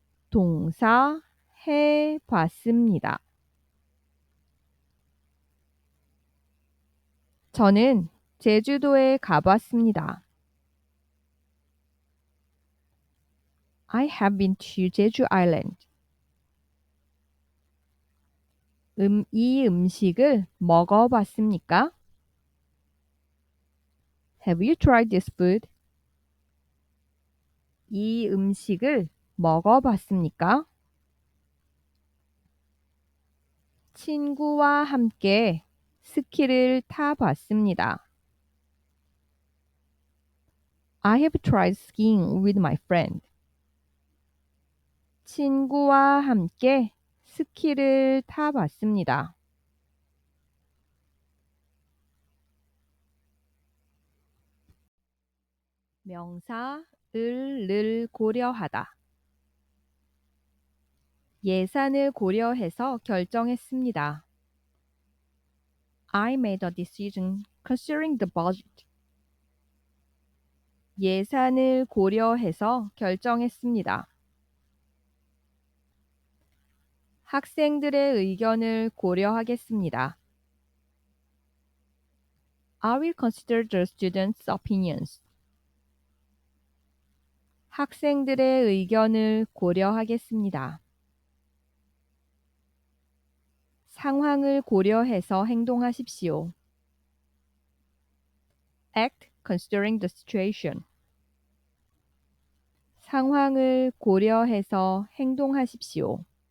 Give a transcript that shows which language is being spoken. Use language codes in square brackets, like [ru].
[ko] 동사, 봤습니다. 저는 제주도에 가봤습니다. [en] I have been to Jeju Island. [ko] 이 음식을 먹어봤습니까? [en] Have you tried this food? [ko] 이 음식을 먹어봤습니까? 친구와 함께 스키를 타봤습니다. [en] I have tried skiing with my friend. [ko] 친구와 함께 스키를 타봤습니다. 명사, 을 고려하다. 예산을 고려해서 결정했습니다. [en] I made a decision considering the budget. [ko] 예산을 고려해서 결정했습니다. 학생들의 의견을 고려하겠습니다. [en] I will consider the students' opinions. [ko] 학생들의 의견을 고려하겠습니다. 상황을 고려해서 행동하십시오. [en] Act considering the situation. [ko] 상황을 고려해서 행동하십시오.